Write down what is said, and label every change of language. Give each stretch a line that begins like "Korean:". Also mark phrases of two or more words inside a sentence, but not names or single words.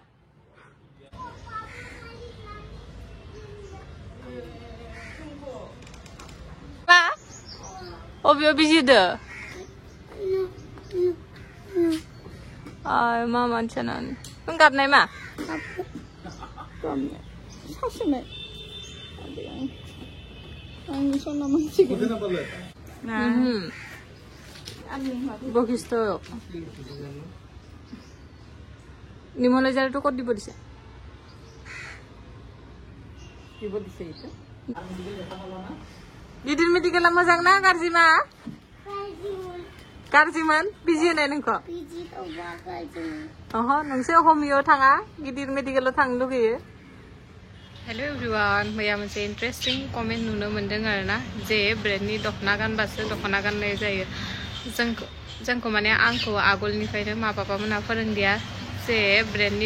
Bodo: मा अबेयाव बिजिदो आय मा मानसियानो नों गाबनाय मा सासेनाय आंनि सना मोनसिगोन
Assamese: বশিষ্ঠ নিমলেজাৰটো ক'ত দিব দিছে
Bodo: गिदिर मेडिकेला मोजां ना गाज्रि मा गाज्रिमोन बिजि होनाय नोंखौ अह नोंसो हमियाव थाङा गिदिर मेडिकेलाव थांनो लुगैयो
English: hello everyone
Bodo: मैया मोनसे इन्टारेस्टिं कमेन्ट नुनो मोनदों आरोना जे ब्रेन्डनि दखना गानबासो दखना गाननाय जायो जोंखौ माने आंखौ आगोलनिफ्रायनो मा बाबामोना फोरोंदिया जे ब्रेन्डनि